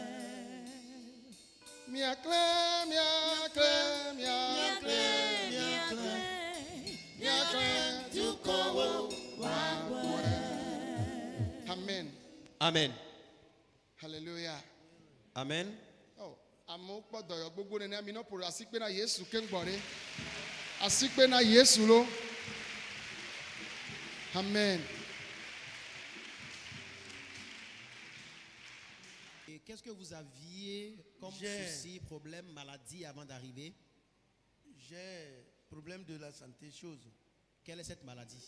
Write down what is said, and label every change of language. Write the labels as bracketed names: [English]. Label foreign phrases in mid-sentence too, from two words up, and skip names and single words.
[Ewe] Miaklẽ, miaklẽ, miaklẽ, miaklẽ, miaklẽ dukɔwo woakpɔe. Amen. Amen. Hallelujah. Amen. Oh, amewo kpɔ dɔyɔ gbogbo nene mi nɔ ƒo ɖe asikpe na Yesu ke ŋgbɔ ɖe. Asikpe na Yesu lo. Amen. [French] Et qu'est-ce que vous aviez comme souci, problème, maladie avant d'arriver? J'ai problème de la santé, chose. Quelle est cette maladie?